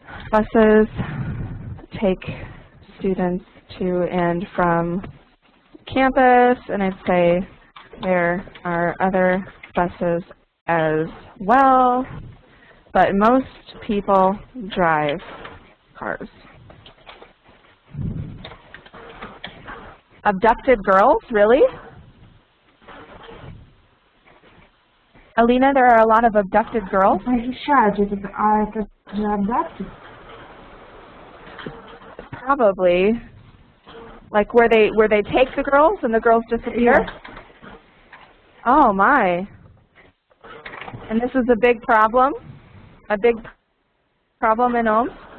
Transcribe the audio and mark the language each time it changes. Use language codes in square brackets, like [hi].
[en] Buses take students to and from campus, and I'd say there are other buses as well, but most people drive cars. Abducted girls, really? Alina, there are a lot of abducted girls? [ru] Похищают, это же abducted. [en] Probably. Like where they take the girls and the girls disappear? Yes. Oh my. And this is a big problem? A big problem in Omsk?